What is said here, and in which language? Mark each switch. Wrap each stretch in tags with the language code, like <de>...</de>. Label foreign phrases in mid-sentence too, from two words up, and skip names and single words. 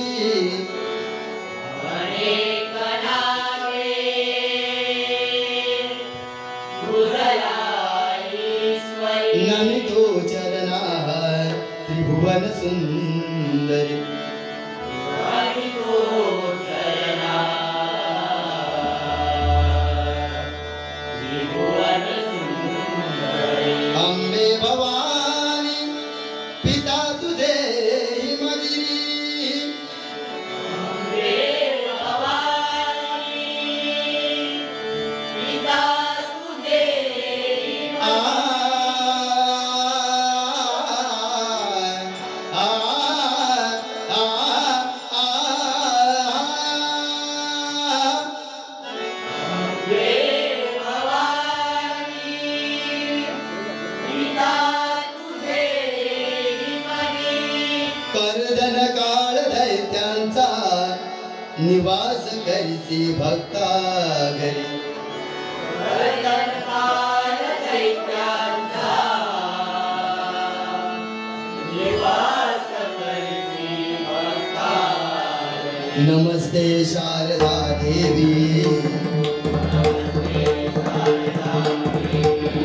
<mr>अनेक नावे तुझला ईश्वरी नमितो चरणा त्रिभुवन सुंदरी नमितो चरणा त्रिभुवन सुंदरी अंबे भवानी पिता तुझे हिमगिरी अंबे भवानी पिता तुझे आ आ आ अंबे भवानी पिता तुझे हिमगिरी कर्दन काळ दैत्यांचा निवास करीसी भक्ता घरी वर्तनकाल दैत्यांचा निवास करसी भक्तारे</mr> <sa>नमस्ते शारदा देवी नमस्ते शारदा देवी</sa>